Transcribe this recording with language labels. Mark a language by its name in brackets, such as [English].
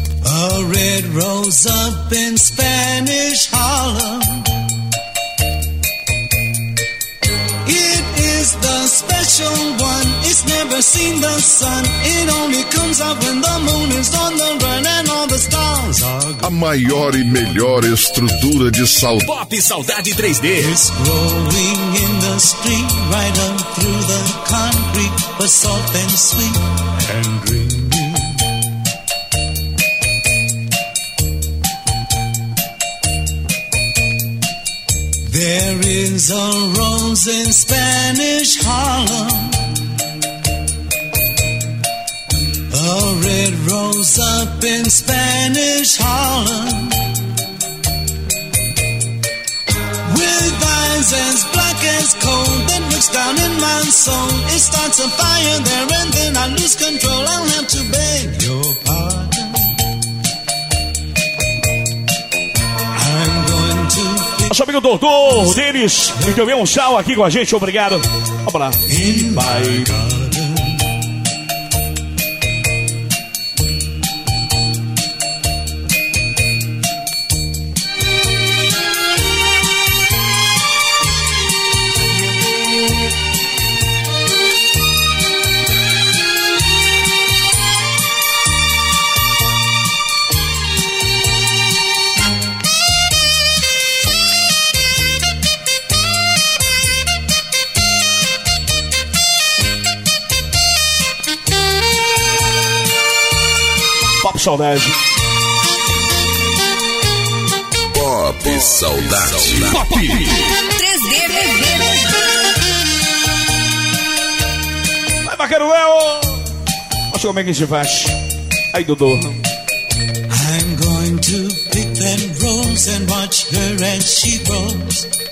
[English] A red rose up in Spanish Harlem. It is the special one. It's never seen the sun. It only comes up when the moon is on the run and all the stars are [Portuguese] gone. A maior e melhor estrutura de saudade. Pop Saudade 3D. [English] It's growing in the street, right up through the concrete, but soft and sweet and green. There is a rose in Spanish Harlem. A red rose up in Spanish Harlem. With eyes as black as coal that looks down in my soul. It starts a fire there and then I lose control. I'll have to beg your pardon. I'm going to. [Portuguese] Nosso amigo doutor Denis, que deu um sal aqui com a gente, obrigado. Vamos lá. [English] Bye. Thank you. [Portuguese] Pop Saudade. Pop Saudade. Pop. 3D, BB. Vai, Vaqueiro Léo. Mostra como é que a gente faz. Aí, Dudu. [English] I'm going to pick them rose and watch her as she grows.